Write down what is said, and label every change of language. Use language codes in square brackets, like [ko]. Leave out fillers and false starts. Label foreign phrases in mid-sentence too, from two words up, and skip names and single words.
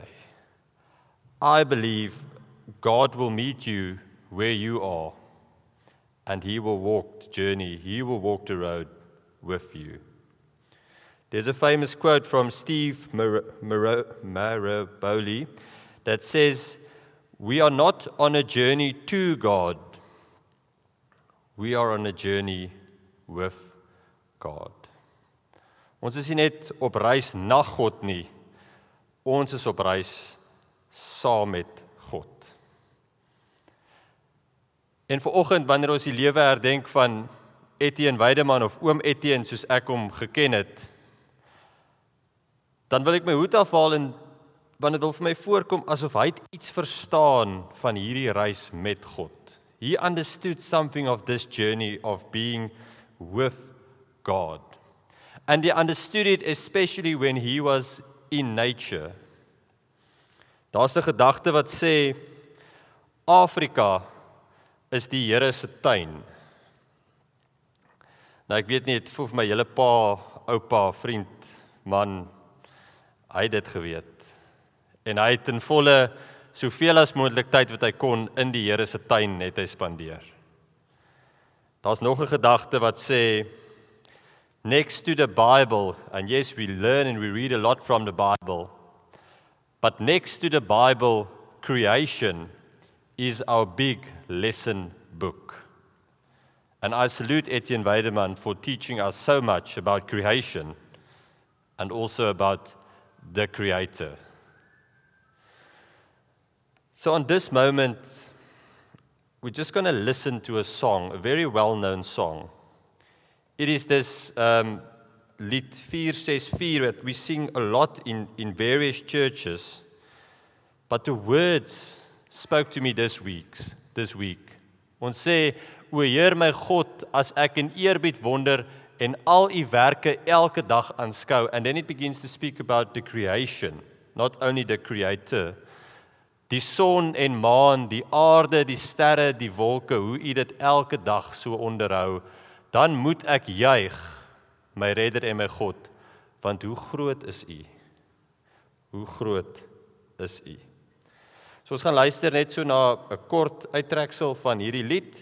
[en] I believe God will meet you where you are, and He will walk the journey, He will walk the road with you. There's a famous quote from Steve Maraboli that says, "We are not on a journey to God, we are on a journey with God." [af] Ons is nie net op reis na God nie, ons is op reis saam met God. En vanoggend, wanneer ons die lewe herdenk van Etienne Weideman of oom Etienne soos ek hom geken het, dan wil ek my hoed afhaal en want dit wil vir my voorkom asof hy iets verstaan van hierdie reis met God. [en] He understood something of this journey of being with God. And he understood it especially when he was in nature. [af] Daar's 'n gedagte wat sê Afrika is die Here se tuin. Nou ek weet nie, het voel vir my hele pa, oupa, vriend, man, hy het dit geweet. En hy het ten volle soveel as moontlik tyd wat hy kon in die Here se tuin het hy spandeer. Daar's nog 'n gedagte wat sê, [en] next to the Bible, and yes, we learn and we read a lot from the Bible, but next to the Bible, creation is our big lesson book. And I salute Etienne Weideman for teaching us so much about creation and also about the Creator. So on this moment, we're just going to listen to a song, a very well-known song. It is this lied 464 that we sing a lot in various churches. But the words spoke to me this week. [af] Ons sê, o Heer my God, as ek in eerbied wonder en al u werke elke dag aanskou. [en] And then it begins to speak about the creation, not only the creator. [af] Die son en maan, die aarde, die sterre, die wolke, hoe u dit elke dag so onderhou, dan moet ek juig, my redder en my God, want hoe groot is u? Hoe groot is u? So ons gaan luister net so na 'n kort uittreksel van hierdie lied.